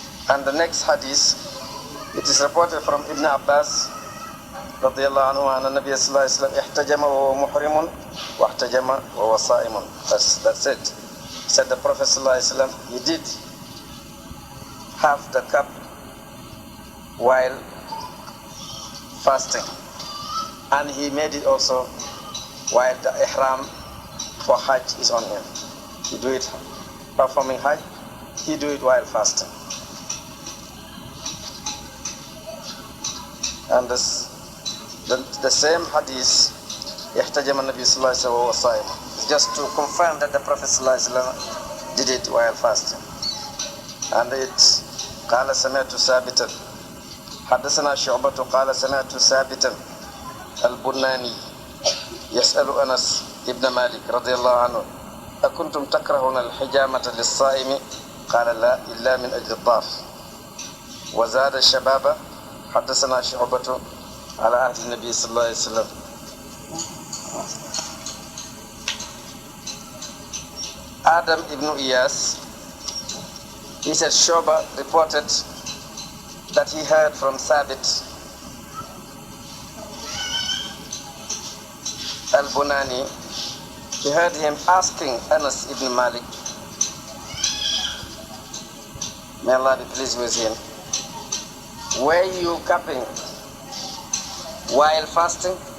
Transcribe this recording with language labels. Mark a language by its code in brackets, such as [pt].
[en] And the next hadith, it is reported from Ibn Abbas [ar] رضي الله عنه أن النبي صلى الله عليه وسلم احتجم وهو محرم واحتجم وهو صائم. [en] That's it. He said the Prophet صلى الله عليه وسلم, he did have the cup while fasting, and he made it also while the ihram for Hajj is on him. He do it performing Hajj, he do it while fasting. And the same hadith, [ar] يحتجم النبي صلى الله عليه وسلم وهو صائم, [en] just to confirm that the Prophet صلى الله عليه وسلم did it while fasting. And it [ar] قال سمعت ثابتا حدثنا شعبة قال سمعت ثابتا البناني يسأل أنس ابن مالك رضي الله عنه أكنتم تكرهون الحجامة للصائم قال لا إلا من أجل الضعف. وزاد الشباب حدثنا شعبة على عهد النبي صلى الله عليه وسلم. [en] Adam ibn Iyas, he said Shoba reported that he heard from Thabit al-Bunani, he heard him asking Anas ibn Malik, may Allah be pleased with him, were you cupping while fasting?